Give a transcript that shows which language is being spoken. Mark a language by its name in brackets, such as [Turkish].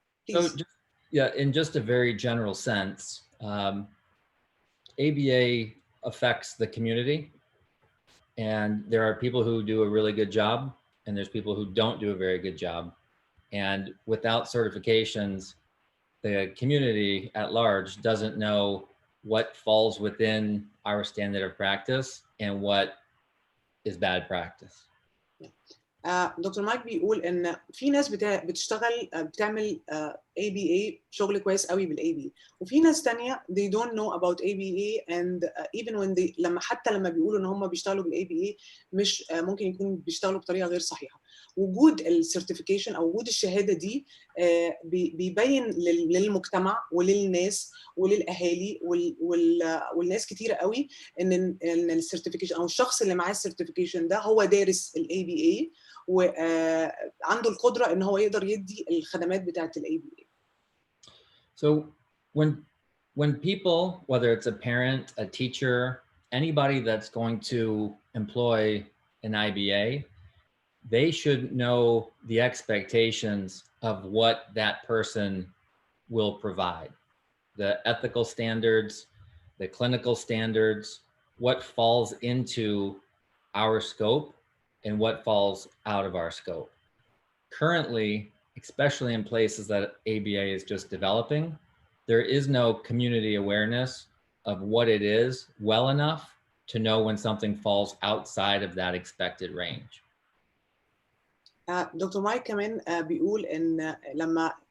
[English] So in just a very general sense, ABA affects the community, and there are people who do a really good job and there's people who don't do a very good job, and without certifications the community at large doesn't know what falls within our standard of practice and what is bad practice. [Arabic] دكتور مايك بيقول ان في ناس بتعمل ABA شغل كويس قوي بالABA، وفي ناس تانية [English] they don't know about ABA and even when [Arabic] لما بيقولوا ان هم بيشتغلوا بالABA مش ممكن يكونوا بيشتغلوا بطريقة غير صحيحة. وجود السيرتيفيكيشن او وجود الشهادة دي بيبين للمجتمع وللناس وللاهالي والناس كتيرة قوي ان السيرتيفيكيشن او الشخص اللي معاه السيرتيفيكيشن ده هو دارس الABA وعنده القدرة ان هو يقدر يدي الخدمات بتاعت الABA. [English] So when people, whether it's a parent, a teacher, anybody that's going to employ an IBA, they should know the expectations of what that person will provide. The ethical standards, the clinical standards, what falls into our scope and what falls out of our scope. Currently, especially in places that ABA is just developing, there is no community awareness of what it is well enough to know when something falls outside of that expected range. [Arabic] دكتور مايك كمان بيقول ان لما